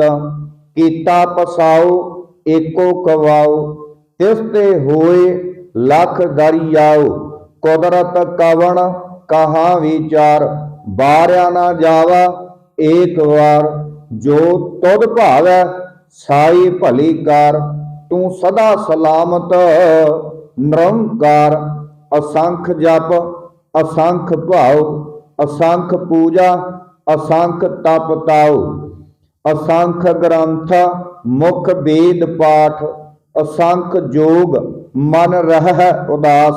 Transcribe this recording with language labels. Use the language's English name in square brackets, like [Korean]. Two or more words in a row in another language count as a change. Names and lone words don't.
[Punjabi] ਕੇਤਾ ਪਸਾਓ ਏਕੋ ਕਵਾਓ, ਤਿਸਤੇ ਹੋਏ ਲਖ ਦਰੀਆਓ। ਕੁਦਰਤ ਕਵਨ ਕਹਾਂ ਵੀਚਾਰ, ਬਾਰਿਆ ਨ ਜਾਵਾ ਏਕ ਵਾਰ। ਜੋ ਤੁਧ ਭਾਵੈ ਸਾਈ ਭਲੀ ਕਾਰ, ਤੂ ਸਦਾ ਸਲਾਮਤ ਨਿਰੰਕਾਰ। ਅਸੰਖ ਜਪ ਅਸੰਖ ਭਾਵ, ਅਸੰਖ ਪੂਜਾ ਅਸੰਖ ਤਪ ਤਾਊ। ਅਸੰਖ ਗ੍ਰੰਥ ਮੁਖ ਵੇਦ ਪਾਠ। ਅਸੰਖ ਜੋਗ ਮਨ ਰਹ ਉਦਾਸ।